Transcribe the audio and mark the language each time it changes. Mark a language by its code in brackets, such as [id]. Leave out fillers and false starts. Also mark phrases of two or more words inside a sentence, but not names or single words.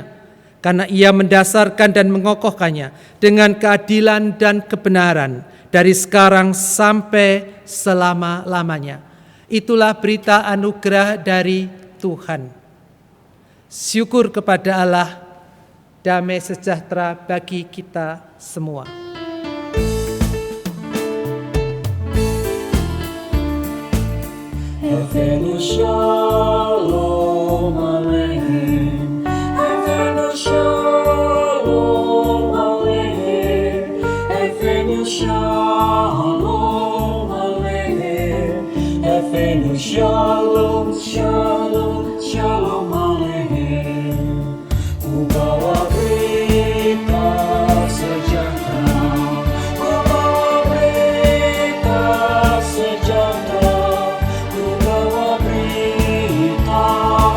[id] Karena ia mendasarkan dan mengokohkannya dengan keadilan dan kebenaran dari sekarang sampai selama-lamanya. Itulah berita anugerah dari Tuhan. Syukur kepada Allah, damai sejahtera bagi kita semua. [he] הבאנו שלום עליכם, הבאנו שלום עליכם, הבאנו שלום עליכם, הבאנו שלום, שלום, שלום עליכם. [id] Ku bawa berita sejahtera, ku bawa berita sejahtera. Berita